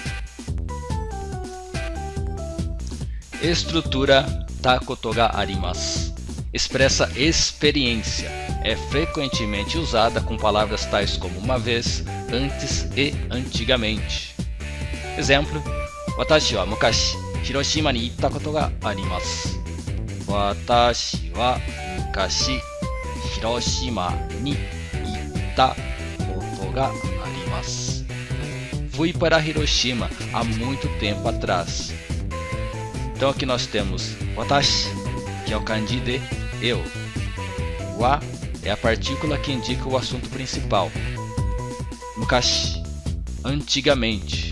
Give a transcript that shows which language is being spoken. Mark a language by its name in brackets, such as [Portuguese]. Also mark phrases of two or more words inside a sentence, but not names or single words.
[Portuguese] Estrutura [Japanese] たことがあります [Portuguese] expressa experiência. É frequentemente usada com palavras tais como uma vez, antes e antigamente. Exemplo: [Japanese] 私は昔広島に行ったことがあります. 私は昔広島に行ったことがあります. [Portuguese] Fui para Hiroshima há muito tempo atrás. Então aqui nós temos watashi, que é o kanji de eu. Wa é a partícula que indica o assunto principal. Mukashi, antigamente.